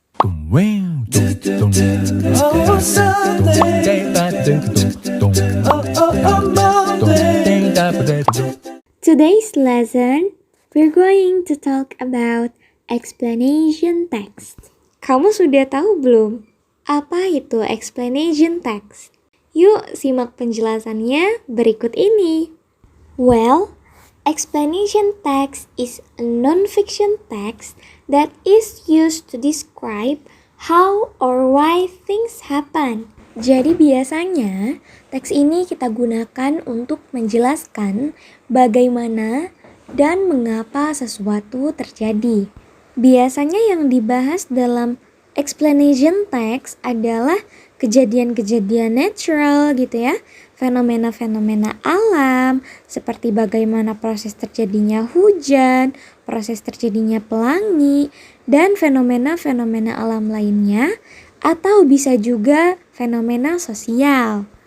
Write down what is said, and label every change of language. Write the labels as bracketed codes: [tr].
[en] Today's lesson, we're going to talk about explanation text. [id] Kamu sudah tahu belum? Apa itu explanation text? Yuk simak penjelasannya berikut ini. [en] Well, explanation text is a non-fiction text that is used to describe how or why things happen. [id] Jadi biasanya teks ini kita gunakan untuk menjelaskan bagaimana dan mengapa sesuatu terjadi. Biasanya yang dibahas dalam explanation text adalah kejadian-kejadian natural gitu ya, fenomena-fenomena alam seperti bagaimana proses terjadinya hujan, proses terjadinya pelangi, dan fenomena-fenomena alam lainnya, atau bisa juga fenomena sosial.